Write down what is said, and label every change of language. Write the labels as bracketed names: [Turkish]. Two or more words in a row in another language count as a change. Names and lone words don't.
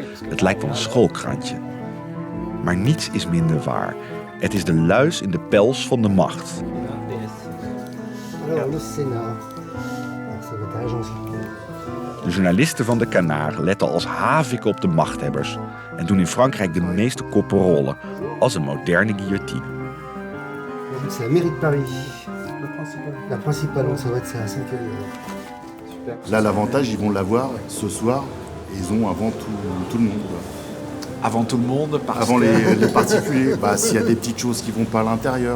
[Dutch] Het lijkt wel een schoolkrantje. Maar niets is minder waar. Het is de luis in de pels van de macht. De journalisten van de Canaar letten als haviken op de machthebbers en doen in Frankrijk de meeste koppen rollen, als een moderne guillotine. [French] C'est la mairie de Paris. La principale, ça va être ça, à 5 Là, l'avantage, ils vont l'avoir ce soir, et ils ont avant tout le monde. Avant tout le monde, parce avant que... les particuliers, s'il y a des petites choses qui vont pas à l'intérieur.